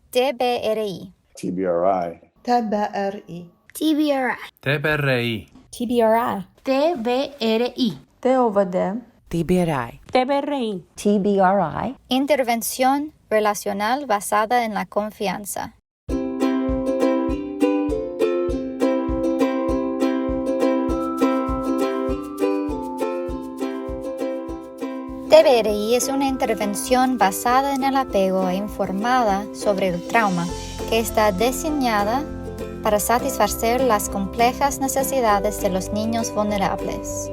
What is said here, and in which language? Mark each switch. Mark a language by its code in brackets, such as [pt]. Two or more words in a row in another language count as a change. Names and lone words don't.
[es] TBRI. TBRI. TBRI. TBRI. TBRI. TBRI. TBRI. TOVD. TBRI. TBRI. TBRI. Intervención relacional basada en la confianza. TBRI es una intervención basada en el apego e informada sobre el trauma que está diseñada para satisfacer las complejas necesidades de los niños vulnerables.